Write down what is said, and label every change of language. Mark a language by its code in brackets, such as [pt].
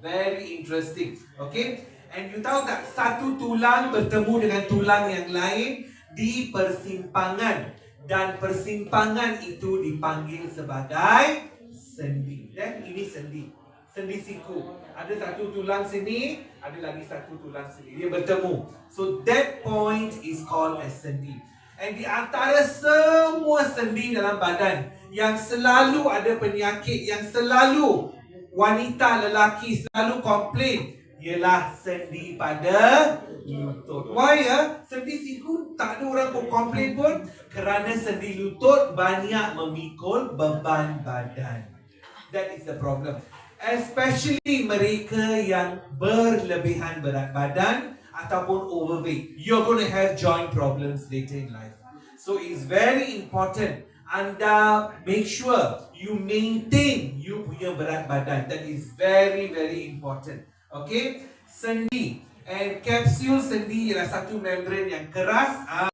[en] Very interesting. [ms] Okay, and you tahu tak, satu tulang bertemu dengan tulang yang lain di persimpangan, dan persimpangan itu dipanggil sebagai sendi. Dan ini sendi. Sendi siku. Ada satu tulang sini, ada lagi satu tulang sini. Dia bertemu. [en] So that point is called as sendi. [ms] And di antara semua sendi dalam badan yang selalu ada penyakit, yang selalu wanita lelaki selalu komplain, ialah sendi pada lutut. Why sendi siku tak ada orang pun komplain pun? Kerana sendi lutut banyak memikul beban badan. [en] That is the problem. [ms] Especially mereka yang berlebihan berat badan ataupun overweight. [en] You're going to have joint problems later in life. So it's very important anda make sure you maintain you [ms] punya berat badan. [en] That is very very important. [ms] Okay, sendi and kapsul sendi ialah satu membran yang keras.